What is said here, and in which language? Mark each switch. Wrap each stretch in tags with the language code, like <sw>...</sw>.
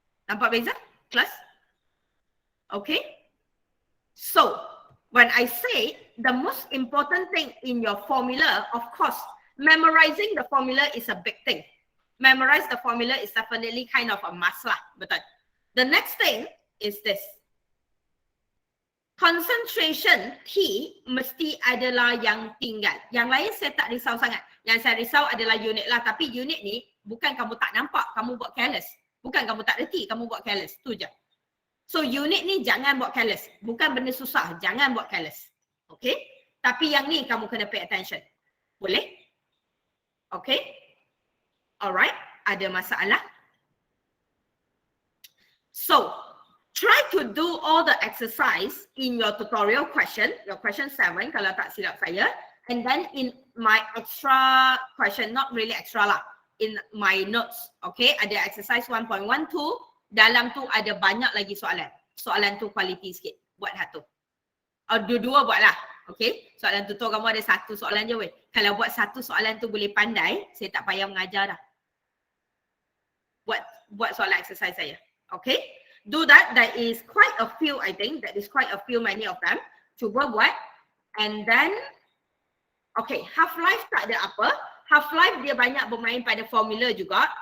<ms>Nampak beza? Class? Okay.</ms> <en>So, when I say the most important thing in your formula, of course, memorizing the formula is a big thing. Memorize the formula is definitely kind of a must lah.</en> <ms>Betul.</ms> <en>The next thing is this.</en> <ms>Concentration T mesti adalah yang tinggal. Yang lain saya tak risau sangat. Yang saya risau adalah unit lah. Tapi unit ni bukan kamu tak nampak, kamu buat careless. Bukan kamu tak reti, kamu buat careless. Tu je. So unit ni jangan buat careless. Bukan benda susah, jangan buat careless. Okay? Tapi yang ni kamu kena</ms> <en>pay attention.</en> <ms>Boleh? Okay? Alright? Ada masalah?</ms> <en>So, try to do all the exercise in your tutorial question, your question 7</en> <ms>kalau tak silap saya.</ms> <en>And then in my extra question, not really extra lah, in my notes, okay,</en> <ms>ada exercise 1.12, dalam tu ada banyak lagi soalan. Soalan tu quality sikit, buat satu. Dua-dua buatlah, okay. Soalan tutor kamu ada satu soalan je weh. Kalau buat satu soalan tu boleh pandai, saya tak payah mengajar dah. Buat soalan exercise saya, okay.</ms> <en>Do that. That is quite a few, I think. That is quite a few, many of them.</en> <ms>Cuba buat.</ms> <en>And then,</en> <ms>okay, half-life tak ada apa. Half-life dia banyak bermain pada formula juga.</ms>